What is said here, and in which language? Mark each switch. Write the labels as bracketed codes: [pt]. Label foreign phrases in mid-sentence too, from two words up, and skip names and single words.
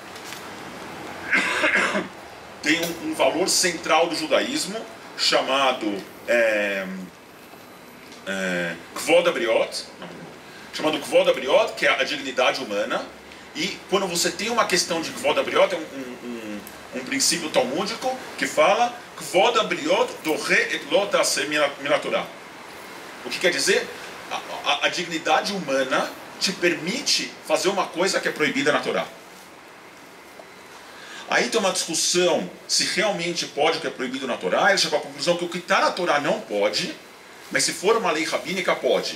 [pt] Tem um valor central do judaísmo, chamado [he] כבוד הבריות, [pt] que é a dignidade humana. E quando você tem uma questão de [he] כבוד הבריות, [pt] é um princípio talmúdico que fala [he] כבוד הבריות דוחה את לא תעשה מן התורה. [pt] O que quer dizer? A dignidade humana te permite fazer uma coisa que é proibida na Torá. Aí tem uma discussão se realmente pode o que é proibido na Torá. Ele chegou à conclusão que o que está na Torá não pode, mas se for uma lei rabínica pode.